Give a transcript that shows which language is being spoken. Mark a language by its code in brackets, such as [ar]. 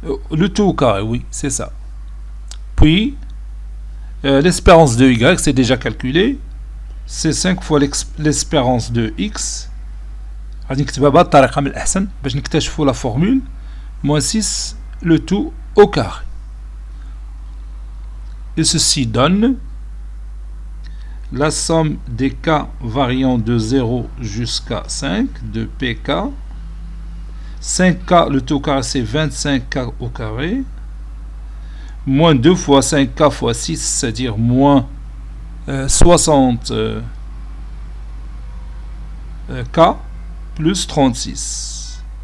[fr] Le tout au carré, oui, c'est ça. Puis, l'espérance de Y, c'est déjà calculé. C'est 5 fois l'espérance de X. [ar] غادي نكتبها بهذه الطريقة من الأحسن باش نكتشفوا لا فورمule. [fr] Moins 6, le tout au carré. Et ceci donne la somme des cas variant de 0 jusqu'à 5 de PK. 5k, le t au carré, c'est 25k au carré. Moins 2 fois 5k fois 6, c'est-à-dire moins 60 k plus 36.